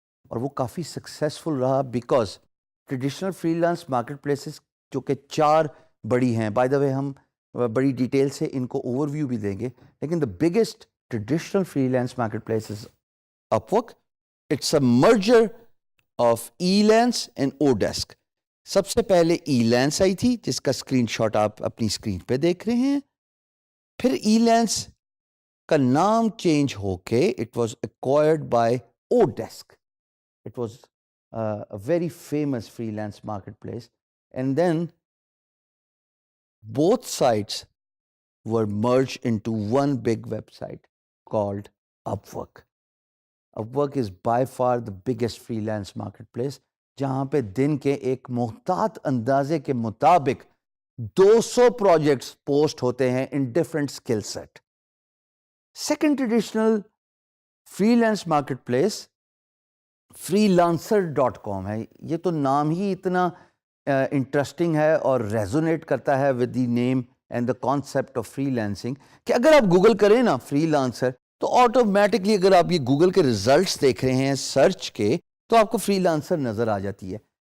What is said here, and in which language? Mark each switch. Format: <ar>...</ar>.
<ur>اور وہ کافی سکسیسفل رہا</ur> <en>because traditional freelance marketplaces</en> <ur>جو کہ 4 بڑی ہیں،</ur> <en>by the way</en> <ur>ہم بڑی ڈیٹیل سے ان کو اوور ویو بھی دیں گے، لیکن</ur> <en>the biggest traditional freelance marketplace is</en> <ur>Upwork.</ur> <en>It's a merger of Elance and Odesk.</en> <ur>سب سے پہلے Elance آئی تھی جس کا اسکرین شاٹ آپ اپنی اسکرین پہ دیکھ رہے ہیں، پھر Elance کا نام چینج ہو کے</ur> <en>it was acquired by Odesk. It was a very famous freelance marketplace, and then both sites were merged into one big website called Upwork. Upwork is by far the biggest freelance marketplace،</en> <ur>جہاں پہ دن کے ایک محتاط اندازے کے مطابق 200 projects post ہوتے ہیں</ur> <en>In different skill set.</en> <ur>Second traditional free lance market place freelancer.com ہے۔ یہ تو نام ہی اتنا انٹرسٹنگ ہے اور ریزونیٹ کرتا ہے</ur> <en>with the name and the concept of freelancing</en> <ur>کہ اگر آپ گوگل کریں نا فری لانسر تو آٹومیٹکلی اگر آپ یہ گوگل کے ریزلٹس دیکھ رہے ہیں سرچ کے تو آپ کو فری لانسر نظر آ جاتی ہے۔</ur>